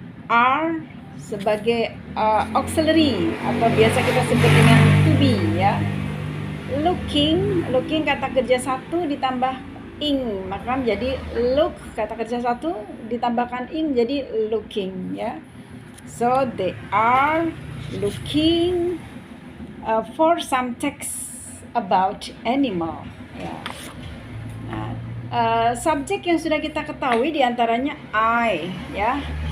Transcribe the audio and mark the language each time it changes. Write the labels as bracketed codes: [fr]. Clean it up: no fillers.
[id] Are sebagai auxiliary atau biasa kita sebut dengan to be, ya. Looking kata kerja satu ditambah ing, maka menjadi look, kata kerja satu ditambahkan ing jadi looking, ya. [en] So they are looking for some text about animal, ya. [id] Nah, subjek yang sudah kita ketahui diantaranya I, ya.